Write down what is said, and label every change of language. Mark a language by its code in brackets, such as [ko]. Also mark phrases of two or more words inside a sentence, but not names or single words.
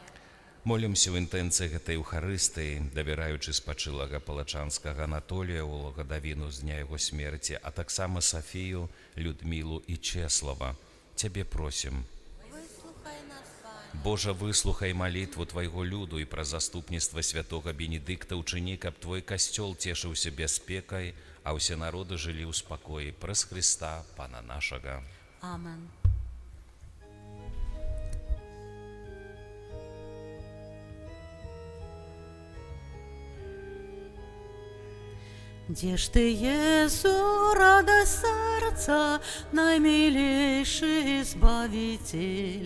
[be] Молімся ў інтэнцыі гэтай Еўхарыстыі, давяраючы спачылага палачанскага Анатолія ў гадавіну з дня яго смерці, а таксама Сафію, Людмілу і Чеслава. Цябе просім. Выслухай нас, Пане. Божа, выслухай малітву твайго люду і праз заступніцтва святога Бенедикта ўчыні, каб твой касцёл цешыўся бяспекай, а ўсе народы жылі ў спакоі праз Хрыста, Пана нашага. Амен. [ru] Где ж ты, Иисус, радость сердца, наимилейший Избавитель?